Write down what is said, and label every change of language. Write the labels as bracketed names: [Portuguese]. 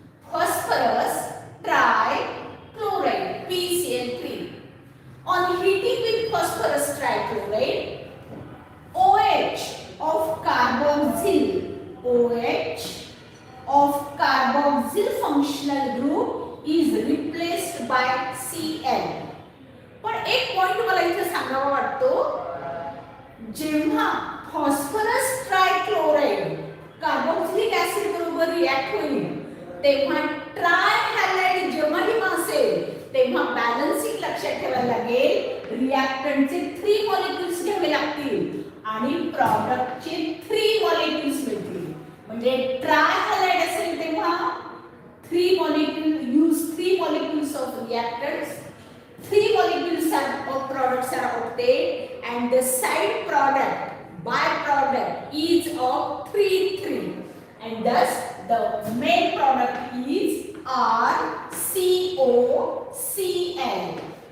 [English] Phosphorus trichloride PCl3. On heating with phosphorus trichloride. OH of carboxyl, OH of carboxyl functional group is replaced by Cl. [Marathi] पण एक point मला इथे सांगावा वाटतो, जेव्हा फॉस्फरस ट्रायक्लोराइड कार्बोक्सिलिक ऍसिड बरोबर react होईल तेव्हा ट्राय हॅलाइड जेव्हा जेव्हा असेल तेव्हा बॅलन्सिंग लक्षात ठेवायला लागेल, रिॲक्टंटचे 3 मॉलिक्युल्स घ्यावे लागतील आणि प्रॉडक्टचे 3 मॉलिक्युल्स मिळतील. म्हणजे ट्राय हॅलाइड असेल तेव्हा [English] 3 molecules of reactants, 3 molecules of products are obtained, and the side product byproduct is of 3 and thus the main product is RCOCl.